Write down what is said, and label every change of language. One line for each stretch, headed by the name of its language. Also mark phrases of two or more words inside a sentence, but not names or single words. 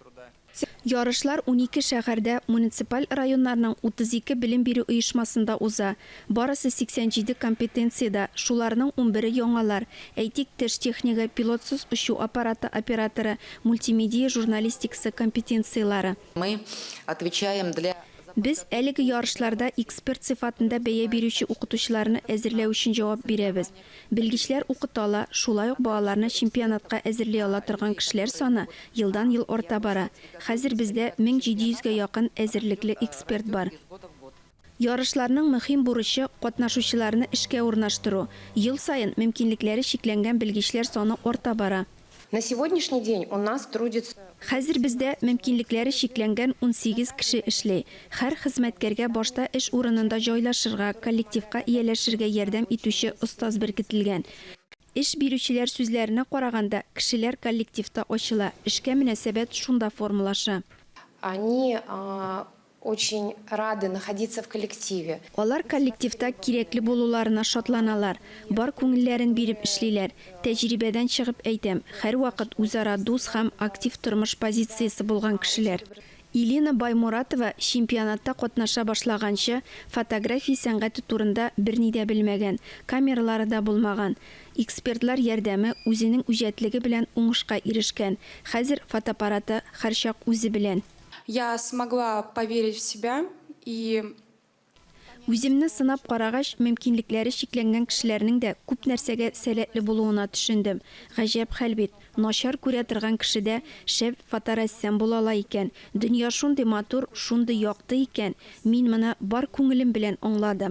Tatar: Ярышлар 12 шәһәрдә, муниципаль районнарның 32 белем бирү оешмасында уза. Барысы 87 компетенциядә, шуларның 11 яңалар. Әйтик, теш техника, пилотсыз ұшу аппараты операторы, мультимедия журналистикасы компетенциялары.
Russian: Мы отвечаем для...
Tatar: Без әлеге ярышларда эксперт сыйфатында бәя бирүче укытучыларны әзерләү өчен җавап бирәбез. Белгечләр укытала, шулай ук балаларны чемпионатка әзерләй ала торган кешеләр саны елдан-ел арта бара. Хәзер бездә 1700-гә якын әзерлекле эксперт бар. Ярышларның мөһим бурычы катнашучыларны эшкә урнаштыру. Ел саен мөмкинлекләре шикләнгән белгечләр саны арта бара.
Russian: На сегодняшний день у нас трудится...
Tatar: Хәзер бездә мөмкинлекләре шикләнгән 18 кеше эшләй. Һәр хезмәткәргә башта эш урынында җайлашырга, коллективка ияләшергә ярдәм итүче остаз беркетелгән. Эш бирүчеләр сүзләренә караганда, кешеләр коллективта ачыла, эшкә мөнәсәбәт шунда формалаша.
Russian: Они очень рады находиться в коллективе.
Tatar: Алар коллективта кирәкле булуларына шатланалар, бар күңелләрен биреп эшлиләр. Тәҗрибәдән чыгып әйтәм, һәрвакыт үзара дус һәм актив тормыш позициясе булган кешеләр. Илина Баймуратова чемпионатта катнаша башлаганчы фотография сәнгате турында берни дә белмәгән, камералары да булмаган. Экспертлар ярдәме үзенең үҗәтлеге белән уңышка ирешкән. Хәзер фотоаппараты һәрчак үзе белән.
Russian: Я смогла поверить в себя и...
Tatar: Үземне сынап карагач, мөмкинлекләре шикләнгән кешеләрнең дә күп нәрсәгә сәләтле булуына төшендем. Гаҗәп хәл бит. Начар күрә торган кешедә шәп фоторассам була ала икән. Дөнья шундый матур, шундый якты икән. Мин моны бар күңелем белән аңладым.